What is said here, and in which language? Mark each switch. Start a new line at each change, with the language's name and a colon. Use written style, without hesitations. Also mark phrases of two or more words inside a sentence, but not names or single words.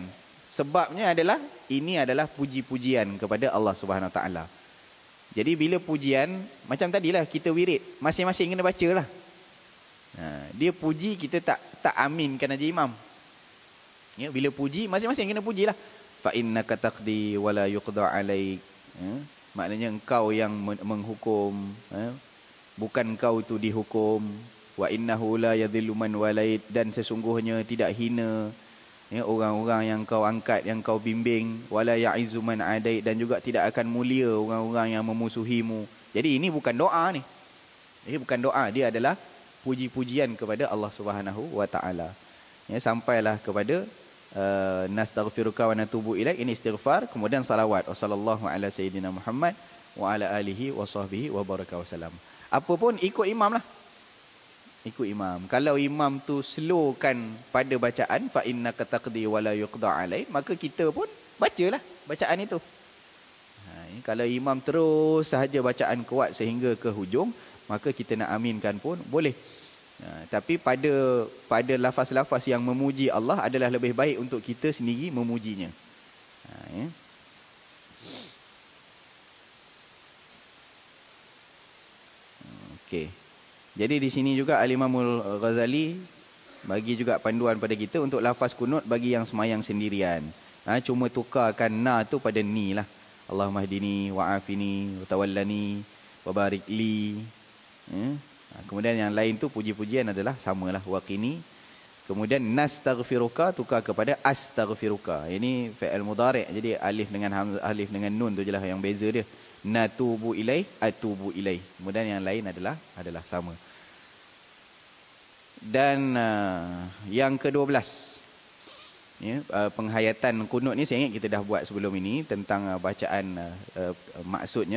Malay: Sebabnya adalah ini adalah puji-pujian kepada Allah
Arabic: سبحانه وتعالى.
Malay: Jadi bila pujian macam tadilah kita wirid, masing-masing kena bacalah. Dia puji, kita tak aminkan aja imam. Ya, bila puji masing-masing kena pujilah.
Arabic: فإنك تقضي ولا يقضى عليك.
Malay: Maknanya engkau yang menghukum, bukan engkau itu dihukum.
Arabic: وإنه لا يذل من واليت,
Malay: dan sesungguhnya tidak hina Ya, orang-orang yang kau angkat, yang kau bimbing,
Arabic: ولا يعز من عاديت,
Malay: dan juga tidak akan mulia orang-orang yang memusuhimu. Jadi ini bukan doa ni. Ini bukan doa, dia adalah puji-pujian kepada Allah
Arabic: سبحانه وتعالى.
Malay: Ya, sampailah kepada
Arabic: نستغفرك ونتوب إليك,
Malay: ini istighfar, kemudian salawat.
Arabic: وصلى الله على سيدنا محمد وعلى آله وصحبه وبارك وسلم.
Malay: Apa pun ikut imam lah. Ikut imam. Kalau imam tu slowkan pada bacaan,
Arabic: فإنك تقضي ولا يقضى عليك,
Malay: maka kita pun bacalah bacaan itu. Kalau imam terus sahaja bacaan kuat sehingga ke hujung, maka kita nak aminkan pun boleh. Tapi pada lafaz-lafaz yang memuji Allah adalah lebih baik untuk kita sendiri memujinya. Okey. Jadi di sini juga Al-Imamul Ghazali bagi juga panduan pada kita untuk lafaz kunut bagi yang semayang sendirian. Cuma tukarkan na tu pada ni lah.
Arabic: اللهم اهدني وعافني وتولني وبارك لي.
Malay: Kemudian yang lain tu puji-pujian adalah samalah, waqini. Kemudian nastaghfiruka tukar kepada astaghfiruka. Ini
Arabic: فعل مضارع'.
Malay: Jadi alif dengan hamzah, alif dengan nun tu jelah yang beza dia.
Arabic: نتوب إليه أتوب إليه.
Malay: Kemudian yang lain adalah sama. Dan yang ke-12, ya, penghayatan kunut ni saya ingat kita dah buat sebelum ini tentang bacaan maksudnya.